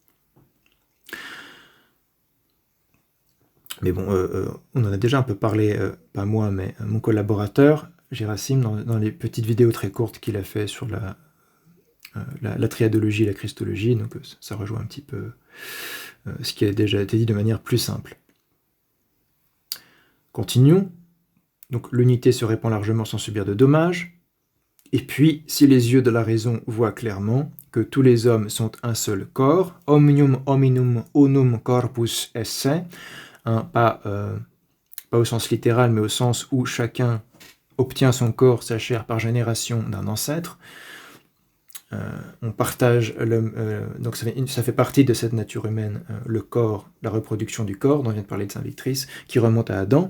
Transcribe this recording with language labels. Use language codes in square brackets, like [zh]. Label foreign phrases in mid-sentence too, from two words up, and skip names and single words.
[fr] Mais bon, on en a déjà un peu parlé, pas moi, mais mon collaborateur, Gérasime, dans les petites vidéos très courtes qu'il a fait sur la triadologie et la christologie, donc ça rejoint un petit peu ce qui a déjà été dit de manière plus simple. Continuons. Donc l'unité se répand largement sans subir de dommages. Et puis, si les yeux de la raison voient clairement que tous les hommes sont un seul corps, [la] omnium hominum unum corpus esse, [fr] pas au sens littéral, mais au sens où chacun obtient son corps, sa chair, par génération d'un ancêtre, on partage, donc ça fait partie de cette nature humaine, le corps, la reproduction du corps, dont vient de parler de Saint Victrice, qui remonte à Adam.